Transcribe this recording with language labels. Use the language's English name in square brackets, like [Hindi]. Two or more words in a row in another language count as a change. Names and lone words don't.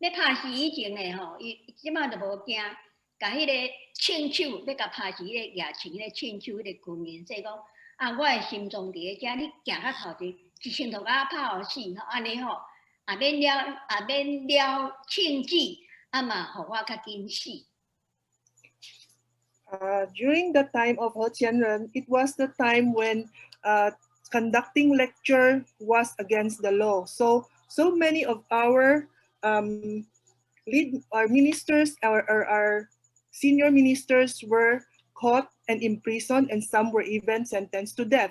[Min Nan Chinese] 要拍死以前咧吼，伊即摆就无惊，甲迄个亲手要甲拍死迄个野青，迄个亲手迄个军人说讲，啊，我的心脏伫咧遮，你行到头前，一枪就甲拍互死，吼，安尼吼，免了庆忌，嘛，互我较紧死。 [English] During the time of He Qianren, it was the time when conducting lecture was against the law. So many of our our ministers, our senior ministers were caught and imprisoned, and some were even sentenced to death.